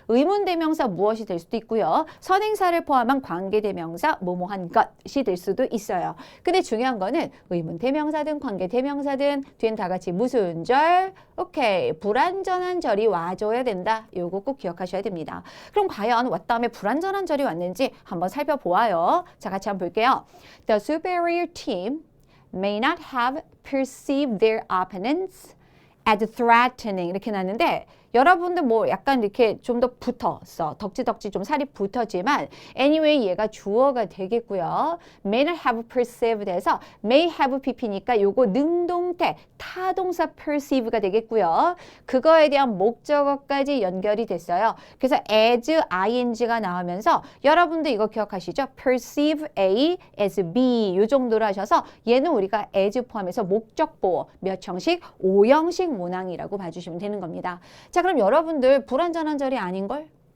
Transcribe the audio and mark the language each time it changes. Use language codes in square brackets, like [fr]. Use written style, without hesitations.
[ko] 의문대명사 무엇이 될 수도 있고요. 선행사를 포함한 관계대명사 뭐뭐한 것이 될 수도 있어요. 근데 중요한 거는 의문대명사든 관계대명사든 뒤엔 다 같이 무슨 절? 오케이. 불완전한 절이 와줘야 된다. 요거 꼭 기억하셔야 됩니다. 그럼 과연 왔 다음에 불완전한 절이 왔는지 한번 살펴보아요. 자, 같이 한번 볼게요. [en] The superior team may not have perceived their opponents as threatening [ko] 이렇게 나왔는데 여러분들 뭐 약간 이렇게 좀 더 붙었어. 덕지덕지 좀 살이 붙었지만 anyway 얘가 주어가 되겠고요. may not have perceived 해서 may have pp니까 요거 능동태 타동사 perceive가 되겠고요. 그거에 대한 목적어까지 연결이 됐어요. 그래서 as ing가 나오면서 여러분들 이거 기억하시죠? perceive A as B 요 정도로 하셔서 얘는 우리가 as 포함해서 목적보어 몇 형식? 5형식 문항이라고 봐주시면 되는 겁니다. 자, 그럼 여러분들 불완전한 절이 아닌걸?